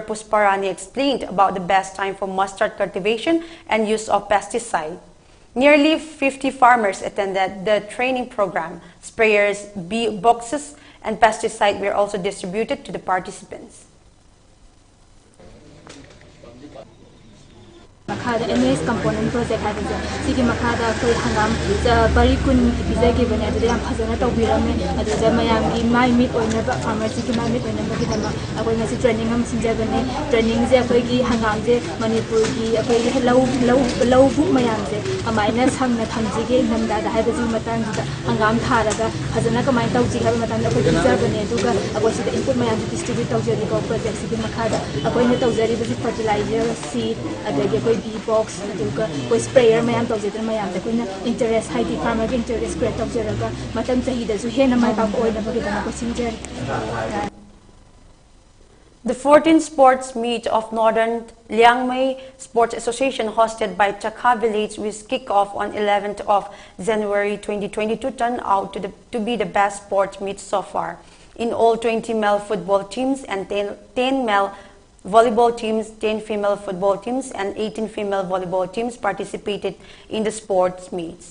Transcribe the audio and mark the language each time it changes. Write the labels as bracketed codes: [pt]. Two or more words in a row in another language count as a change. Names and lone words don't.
[en] Pusparani explained about the best time for mustard cultivation and use of pesticide. Nearly 50 farmers attended the training program. Sprayers, bee boxes, and pesticide were also distributed to the participants. [mni] Makada [en] MS component project [mni] haibase sigi makada koi hangam bari kun biza gi bane adu yam phajana tawbirame adu ja mayam gi mai mit oina ba farmer sigi mai mit oina ba gidama akoi ngasi training am sinja bane training je akoi gi hangam je manipur gi akoi gi low bu mayam je amaina sangna thamji ge namda da haibase matang da hangam tharaga phajana kamai tawji habi matang da koi biza bane duga akoi sida input mayam distribute tawjari ko project sigi makada akoi ne tawjari ba [en] fertilizer seed [mni] adu ge [en] bee box [mni] aduga koi sprayer mayam tawjadra mayam da koina interest haidi [en] farmer interest create [mni] tawjaraga matam chahi da su hena mai ba oina ba gidana ko sinjer. [en] The 14th sports meet of Northern Liangmei Sports Association hosted by Chakha Village with kick-off on 11th of January 2022 turned out to be the best sports meet so far. In all, 20 male football teams and 10 male volleyball teams, 10 female football teams, and 18 female volleyball teams participated in the sports meets.